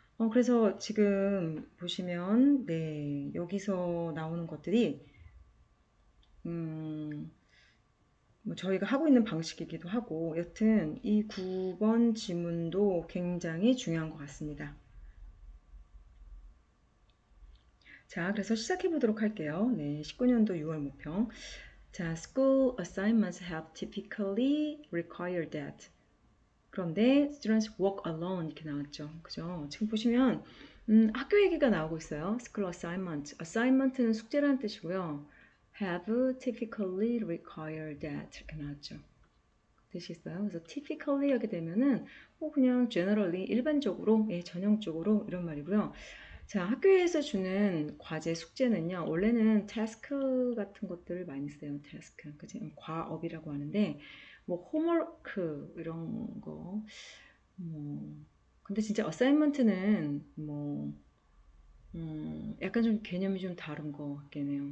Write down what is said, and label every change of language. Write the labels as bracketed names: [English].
[Korean] 그래서 지금 보시면, 네, 여기서 나오는 것들이, 음, 뭐 저희가 하고 있는 방식이기도 하고, 여튼 이 9번 지문도 굉장히 중요한 것 같습니다. 자, 그래서 시작해 보도록 할게요. 네, 19년도 6월 모평. [English] 자, school assignments have typically required that. [Korean] 그런데 [English] students work alone [Korean] 이렇게 나왔죠. 그죠? 지금 보시면 학교 얘기가 나오고 있어요. school assignment. assignment는 숙제라는 뜻이고요. [English] have typically required that [Korean] 이렇게 나왔죠. 되시겠어요? 그래서 typically 하게 되면은 그냥 generally 일반적으로, 예, 전형적으로 이런 말이고요. 자, 학교에서 주는 과제 숙제는요, 원래는 task 같은 것들을 많이 써요. task. 그치? 과업이라고 하는데, 뭐, 홈워크, 이런 거, 뭐, 근데 진짜 assignment는 뭐, 약간 좀 개념이 좀 다른 것 같긴 해요.